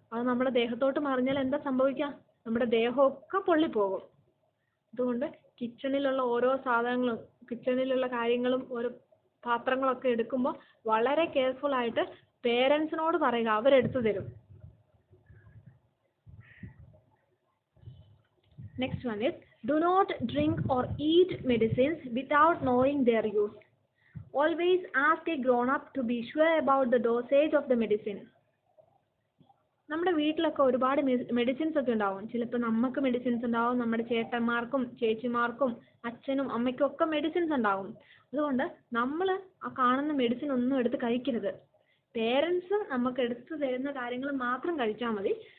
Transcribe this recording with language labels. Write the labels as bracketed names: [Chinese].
[Malayalam] അത് നമ്മുടെ ദേഹത്തോട്ട് മറിഞ്ഞാൽ എന്താ സംഭവിക്കുക? നമ്മുടെ ദേഹമൊക്കെ പൊള്ളിപ്പോകും. അതുകൊണ്ട് കിച്ചണിലുള്ള ഓരോ സാധനങ്ങളും, കിച്ചണിലുള്ള കാര്യങ്ങളും ഓരോ പാത്രങ്ങളൊക്കെ എടുക്കുമ്പോൾ വളരെ കെയർഫുൾ ആയിട്ട് പേരൻസിനോട് പറയുക, അവരെടുത്തു തരും. [English] Next one is, do not drink or eat medicines without knowing their use. Always ask a grown-up to be sure about the dosage of the medicine. [Malayalam] നമ്മുടെ വീട്ടിലൊക്കെ ഒരുപാട് മെഡിസിൻസ് ഒക്കെ ഉണ്ടാവും. ചിലപ്പോൾ നമുക്ക് മെഡിസിൻസ് ഉണ്ടാവും, നമ്മുടെ ചേട്ടന്മാർക്കും ചേച്ചിമാർക്കും അച്ഛനും അമ്മയ്ക്കും ഒക്കെ മെഡിസിൻസ് ഉണ്ടാവും. അതുകൊണ്ട് നമ്മൾ ആ കാണുന്ന മെഡിസിൻ ഒന്നും എടുത്ത് കഴിക്കരുത്. പേരൻസ് നമുക്ക് എടുത്തു തരുന്ന കാര്യങ്ങൾ മാത്രം കഴിച്ചാൽ മതി.